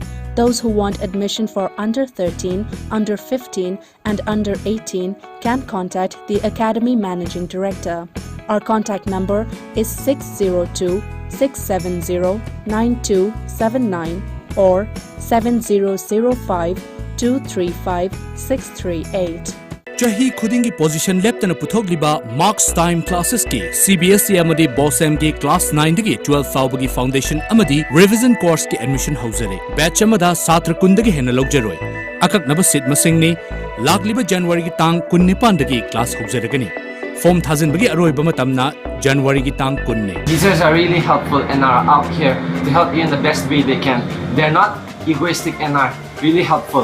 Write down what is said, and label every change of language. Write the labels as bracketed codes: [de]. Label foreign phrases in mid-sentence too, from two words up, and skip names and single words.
[en] Those who want admission for under 13, under 15 and under 18 can contact the Academy Managing Director. Our contact number is 602-670-9279 or 7005-235-638. [mni] Chahi khudingi position leptana puthokliba [en] marks time classes [mni] ki CBSE amadi BOSM ki class 9 dagi 12 fawbagi foundation amadi [en] revision course [mni] ki admission hauzare batch amada satra kundagi hena logjaroi akaknaba seat masing ni lagliba January ki tang 19 dagi class hauzaragani form thazin bagi aroi bamatamna January ki tang 19. [en] Teachers are really helpful and are out here to help you in the best way they can. They're not egoistic and are really helpful.